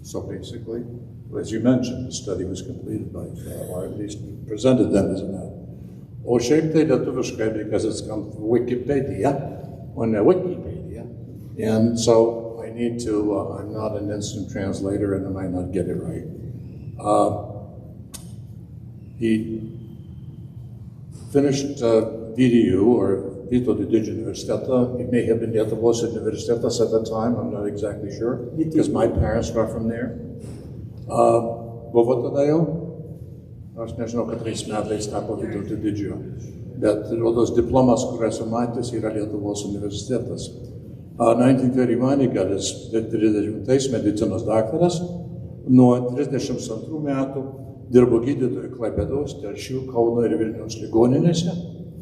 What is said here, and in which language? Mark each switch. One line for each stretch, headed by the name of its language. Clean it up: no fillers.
English: So basically, as you mentioned, the study was completed by, or at least presented then as a matter.
Lithuanian: O šiaip tai lietuviškai,
English: because it's come from Wikipedia, on Wikipedia, and so I need to, I'm not an instant translator and I might not get it right. He finished VDU, or Vytauto Didžiojo Universitetą. It may have been Lietuvos Universitetas at the time, I'm not exactly sure, because my parents were from there.
Lithuanian: Buvo tada jau? Aš nežinau, katrais metais tapo Vytauto Didžiojo, bet rodos diplomas, kur esu matęs, yra Lietuvos universitetas.
English: 1931 he got his 30
Lithuanian: medicinos daktaras. Nuo 32 metų dirbo gydytojų Klaipėdos, Telšių, Kauno ir Vilniaus ligoninėse.